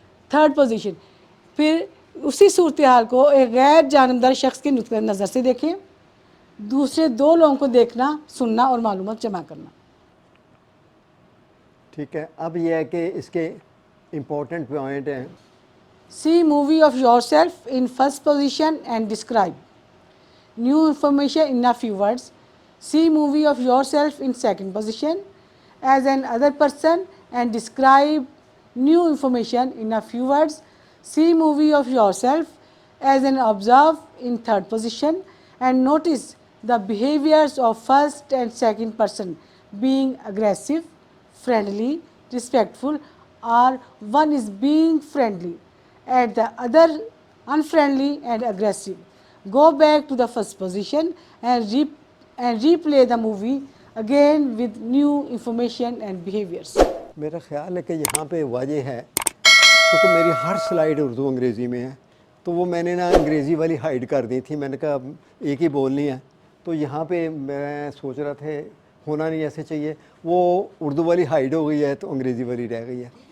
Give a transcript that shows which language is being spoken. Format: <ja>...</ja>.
<ur>Third position, پھر اسی صورتحال کو ایک غیر جانبدار شخص کے نقطۂ نظر سے دیکھیں, دوسرے 2 لوگوں کو دیکھنا, سننا اور معلومات جمع کرنا. ٹھیک ہے, اب یہ ہے کہ اس کے امپورٹنٹ پوائنٹ ہیں.</ur> <en>See movie of yourself in first position and describe new information in a few words. See movie of yourself in second position as an other person and describe new information in a few words. See movie of yourself as an observer in third position and notice the behaviors of first and second person being aggressive, friendly, respectful, or one is being friendly at the other unfriendly and aggressive. Go back to the first position and replay the movie again with new information and behaviors.</en> <ur>میرا خیال ہے کہ یہاں پہ واضح ہے, کیونکہ میری ہر سلائیڈ اردو انگریزی میں ہے, تو وہ میں نے نا انگریزی والی ہائیڈ کر دی تھی, میں نے کہا ایک ہی بولنی ہے, تو یہاں پہ میں سوچ رہا تھا ہونا نہیں ایسے چاہیے, وہ اردو والی ہائیڈ ہو گئی ہے تو انگریزی والی رہ گئی ہے.</ur>